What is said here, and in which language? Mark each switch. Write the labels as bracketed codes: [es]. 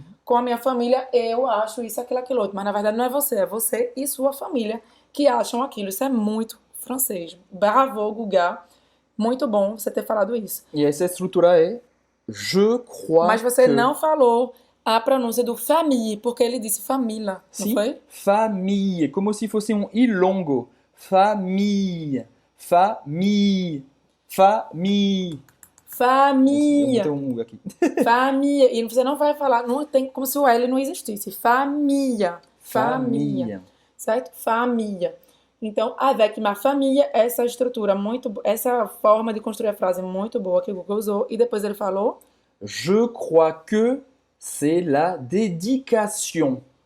[pt] Com a minha família, eu acho isso, aquilo, outro. Mas na verdade não é você e sua família que acham aquilo. Isso é muito francês. Bravo, Guga. Muito bom você ter falado isso. E essa estrutura é je crois. Mas você que... não falou a pronúncia do famille, porque ele disse família, não foi? Famille, como se fosse um i longo. [fr] Famille, famille, famille. [pt] Família. Tem um U aqui. Família. E você não vai falar, não tem, como se o L não existisse. Família. Família. Certo? Família. Então, [fr] avec ma famille, [pt] essa estrutura essa forma de construir a frase muito boa que o Google usou. E depois ele falou, [fr] Je crois que c'est la dédication.